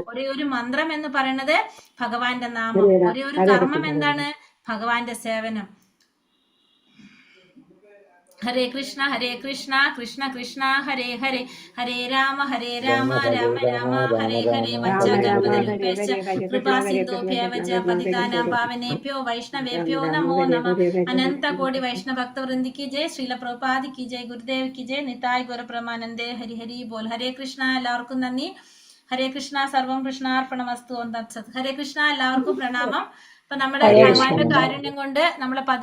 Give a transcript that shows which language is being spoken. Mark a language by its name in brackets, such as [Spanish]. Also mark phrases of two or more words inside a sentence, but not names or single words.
[Malayalam] ഒരേ ഒരു മന്ത്രം എന്ന് പറയുന്നത് ഭഗവാന്റെ നാമം. ഒരേ ഒരു കർമ്മം എന്താണ്? ഭഗവാന്റെ സേവനം. [Sanskrit] ഹരേ കൃഷ്ണ കൃഷ്ണ കൃഷ്ണ ഹരേ ഹരേ ഹരേ രാമ രാമ രാമ ഹരേ ഹരേ വജ്ജകൽപതരുഭ്യശ്ച കൃപാസിന്ധുഭ്യവ ച പതിതാനാം പാവനേഭ്യോ വൈഷ്ണവേഭ്യോ നമോ നമഃ. [Hindi] अनन्त कोटि वैष्णव भक्तवृन्दि की जय। श्रील प्रभुपाद की जय। गुरुदेव की जय. [Bangla] নিতাই গুরুপ্রমানন্দে। হরি হরি বোল. [Sanskrit] ഹരേ കൃഷ്ണ. [Malayalam] എല്ലാവർക്കും നന്ദി. [Sanskrit] ഹരേ കൃഷ്ണ. സർവം കൃഷ്ണാർപ്പണമസ്തു. ഓം തത്സത്. ഹരേ കൃഷ്ണ. [Malayalam] എല്ലാവർക്കും പ്രണാമം. അപ്പൊ നമ്മുടെ ഭഗവാന്റെ കാരുണ്യം കൊണ്ട് നമ്മളെ